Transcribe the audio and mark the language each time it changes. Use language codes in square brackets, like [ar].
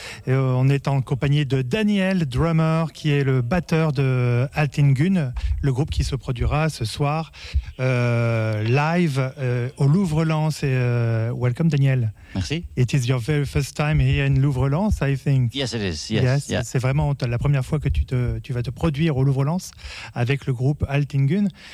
[fr] Et on est en compagnie de Daniel Drummer, qui est le batteur de Altingun, le groupe qui se produira ce soir live au Louvre-Lens. [en] Welcome, Daniel. [fr] Merci. [en] It is your very first time here in Louvre-Lens, I think. Yes, it is. Yes. Yes. Yeah. [fr] C'est vraiment la première fois que tu vas te produire au Louvre-Lens avec le groupe Altingun.